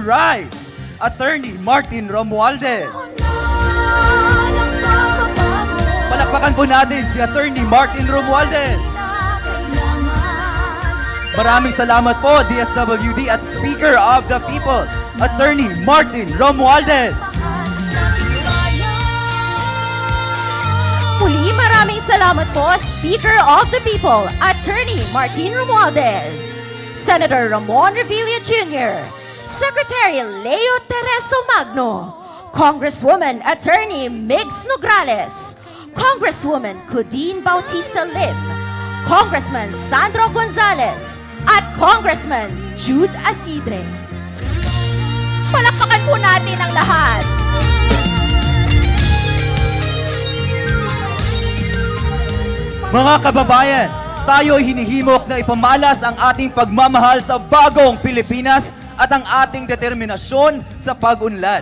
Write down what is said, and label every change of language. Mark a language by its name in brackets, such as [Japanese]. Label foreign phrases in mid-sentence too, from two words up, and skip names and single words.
[Filipino] Rice, Attorney Martin Romualdez. Palakpakan po natin si Attorney Martin Romualdez. Maraming salamat po, DSWD at [English] Speaker of the People, [Filipino] Attorney Martin Romualdez. Muli maraming salamat po, [English] Speaker of the People, [Filipino] Attorney Martin Romualdez, Senator Ramon Revilla Jr., Secretary Leo Tereso Magno, Congresswoman Attorney Migs Nograles, Congresswoman Claudine Bautista Lim, Congressman Sandro Gonzales, at Congressman Jude Asidre. Palakpakan po natin ang lahat. Mga kababayan, tayo ay hinihimok na ipamalas ang ating pagmamahal sa bagong Pilipinas at ang ating determinasyon sa pag-unlad.